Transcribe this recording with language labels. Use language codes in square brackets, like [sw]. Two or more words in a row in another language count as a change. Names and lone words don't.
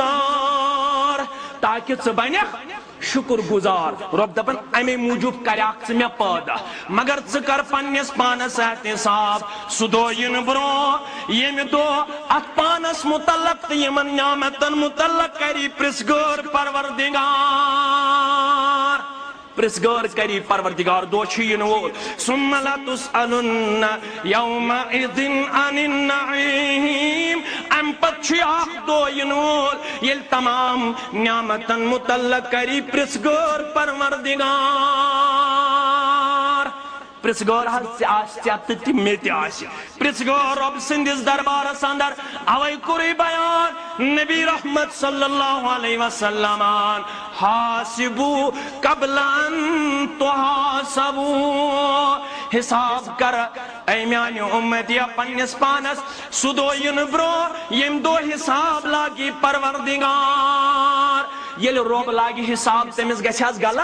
[ks] گزار تاکہِ ژٕ بنکھ شکر گزار رۄب دپان امے موٗجوٗب کریکھ ژٕ مےٚ پٲدٕ مگر ژٕ کر پننِس پانس احتساب سُہ دۄہ یِنہٕ برونٛہہ ییٚمہِ دۄہ اتھ پانس متعلق تہٕ یِمن نعمتن متعلق کری پرژھگٲر کری پروردگار دۄہ چھُ یِنہٕ وول [ar] ثم لتسألن یومئذ عن النعیم [ks] امہِ پتہٕ چھُ اکھ دۄہ یِنہٕ وول ییٚلہِ تمام نعمتن متعلق کری پرژھگٲر پروردگار پرژھگٲر حظ ژےٚ آسہِ ژےٚ تہٕ تہِ مےٚ تہِ آسہِ پرژھگٲر رۄب سٕنٛدِس دربارس اندر اوے کوٚرُے بیان نبی رحمت [ar] صلی اللہ علیہ وسلم حاسبو قبل ان تحاسبو [ks] حساب کر اے میانہِ اُمتیا پننِس پانس سُہ دۄہ یِنہٕ برونٛہہ ییٚمہِ دۄہ حساب لاگی پروردگار ییٚلہِ رۄب لاگہِ حساب تٔمِس گژھِ